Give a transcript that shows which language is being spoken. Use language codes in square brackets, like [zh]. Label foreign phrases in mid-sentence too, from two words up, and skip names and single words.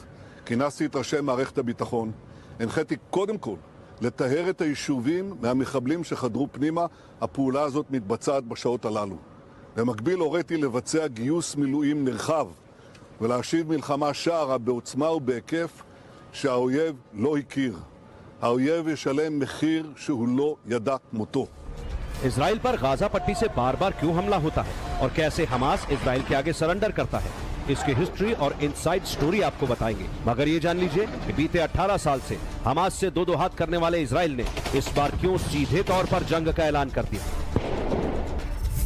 [he] כינסתי את ראשי מערכת הביטחון, הנחיתי קודם כל לטהר את היישובים מהמחבלים שחדרו פנימה. הפעולה הזאת מתבצעת בשעות הללו. במקביל הוריתי לבצע גיוס מילואים נרחב ולהשיב מלחמה שערה בעוצמה ובהיקף שהאויב לא הכיר. האויב ישלם מחיר שהוא לא ידע מותו. [hi] इजराइल पर गाजा पट्टी से बार बार क्यों हमला होता है और कैसे हमास इजराइल के आगे सरेंडर करता है, इसकी हिस्ट्री और [en] inside story [hi] आपको बताएंगे। मगर ये जान लीजिए कि बीते 18 साल से हमास से दो हाथ करने वाले इजराइल ने इस बार क्यों सीधे तौर पर जंग का ऐलान कर दिया।